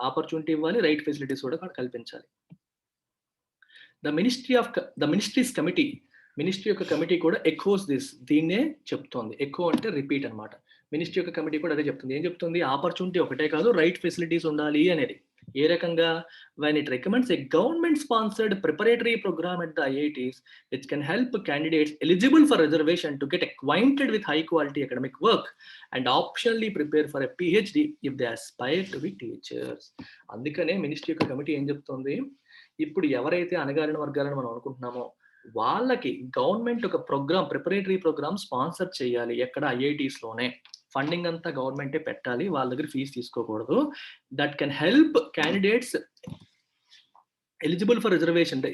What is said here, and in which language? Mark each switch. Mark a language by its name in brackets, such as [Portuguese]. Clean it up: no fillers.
[Telugu] Opportunity ఇవ్వాలి, right facilities కూడా కల్పించాలి. [English] the ministries committee, [Telugu] మినిస్ట్రీ యొక్క కమిటీ కూడా [English] Echoes this. [Telugu] దీన్నే చెప్తోంది. ఎకో అంటే రిపీట్ అన్నమాట. మినిస్ట్రీ యొక్క కమిటీ కూడా అదే చెప్తుంది. ఏం చెప్తుంది? ఆపర్చునిటీ ఒకటే కాదు, రైట్ ఫెసిలిటీస్ ఉండాలి అనేది. ఏ రకంగా? [English] when it recommends a government sponsored preparatory program at the IITs which can help candidates eligible for reservation to get acquainted with high quality academic work and optionally prepare for a PhD if they aspire to be teachers. [Telugu] అందుకనే ministry యొక్క committee ఏం చెప్తుంది? ఇప్పుడు ఎవరైతే అణగారిన వర్గాలను మనం అనుకుంటున్నామో వాళ్ళకి గవర్నమెంట్ ఒక ప్రోగ్రామ్, ప్రిపరేటరీ ప్రోగ్రామ్ స్పాన్సర్ చేయాలి. ఎక్కడ? ఐఐటీస్‌లోనే. ఫండింగ్ అంతా గవర్నమెంటే పెట్టాలి. వాళ్ళ దగ్గర ఫీజు తీసుకోకూడదు. [English] That can help candidates eligible for reservation.